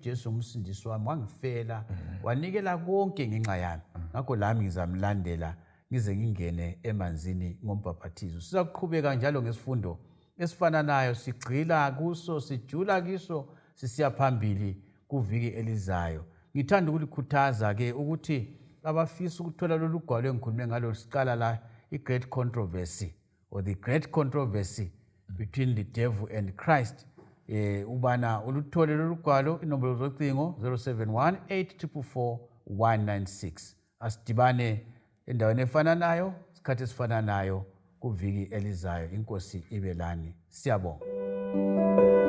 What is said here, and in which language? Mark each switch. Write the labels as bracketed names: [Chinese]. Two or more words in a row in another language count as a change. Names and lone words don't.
[North Ndebele] uJesu umsindisi wami wangifela wanikela konke ngenxa yami ngakho lami ngizamlandela ngize ngingene emanzini ngombhabhathizo sizakuqhubeka njalo ngesifundo esifananayo sigcila kuso sijula kiso sisiya phambili kuviki elizayo ngithanda ukulikhuthaza ke ukuthi abafisa ukuthola lolu gwalo engikhulume ngalo siqala la i-great controversy or the great controversy between the devil and Christ ubana uluthole lolu gwalo inombolo zocingo 071-844-196 asidibane endaweni efananayo isikhathi esifananayo kuviki elizayo inkosi ibe lani siyabonga